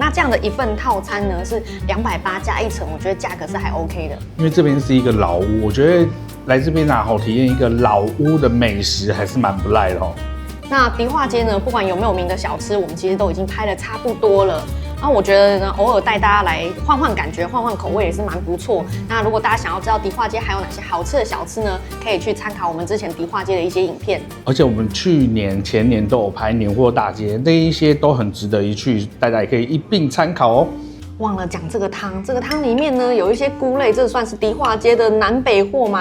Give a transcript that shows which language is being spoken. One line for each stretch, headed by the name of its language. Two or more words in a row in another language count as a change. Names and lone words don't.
Chinese: 那這樣的一份套餐呢，是280加一層，我覺得價格是還 OK 的。因為這邊是一個老屋，我覺得來這邊啊，體驗一個老屋的美食還是蠻不賴的哦。那迪化街呢，不管有沒有名的小吃，我們其實都已經拍得差不多了。那我覺得呢，偶爾帶大家來換換感覺、換換口味也是蠻不錯。那如果大家想要知道迪化街還有哪些好吃的小吃呢，可以去參考我們之前迪化街的一些影片。而且我們去年、前年都有拍年貨大街，那一些都很值得一去，大家也可以一併參考哦。忘了講這個湯，這個湯裡面呢有一些菇類，這算是迪化街的南北貨嘛。